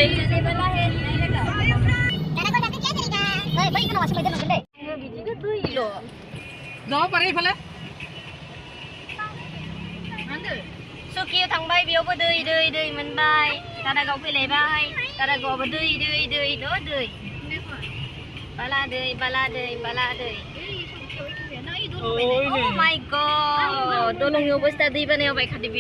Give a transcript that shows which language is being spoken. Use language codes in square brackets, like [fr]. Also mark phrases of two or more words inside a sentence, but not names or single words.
[brx] बिदिनो दैल' जाव पारे इफाले सुकियाव थांबाय, बेयावबो दै दै दै मोनबाय। दारागाव फैलायबाय, दारागावआवबो दै दै दैल' दै। बाला दै बाला दै बाला दै। [en] Oh my god, [brx] dolongनि अबस्था दै बानायाव बायखादो बे।